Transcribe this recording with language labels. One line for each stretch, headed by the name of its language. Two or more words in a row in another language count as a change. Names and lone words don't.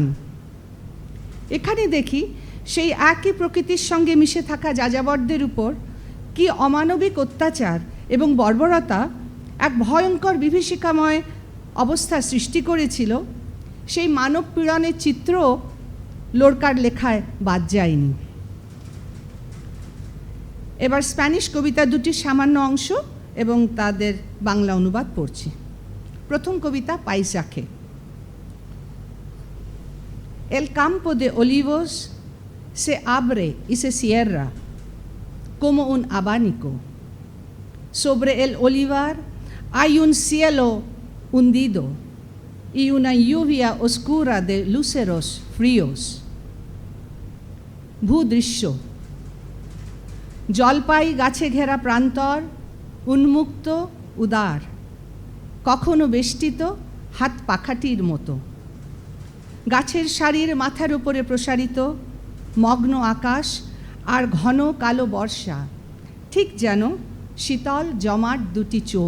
Bangla: এখানে দেখি সেই একই প্রকৃতির সঙ্গে মিশে থাকা যাযাবরদের উপর কি অমানবিক অত্যাচার এবং বর্বরতা এক ভয়ঙ্কর বিভীষিকাময় অবস্থা সৃষ্টি করেছিল, সেই মানব পীড়নের চিত্রও লোরকার লেখায় বাদ যায়নি। এবার স্প্যানিশ কবিতা দুটির সামান্য অংশ এবং তাদের বাংলা অনুবাদ পড়ছি। প্রথম কবিতা পাইসাখে।
Spanish: El campo de olivos se abre y se cierra como un abanico. Sobre el olivar hay un cielo hundido y una lluvia oscura de lúceros fríos.
Bangla: ভূদৃশ্য। জলপাই গাছে ঘেরা প্রান্তর, উন্মুক্ত উদার, কখনো বেষ্টিত হাত পাখাটির মতো। গাছের সারির মাথার উপরে প্রসারিত মগ্ন আকাশ আর ঘন কালো বর্ষা, ঠিক যেন শীতল জমাট দুটি চোখ।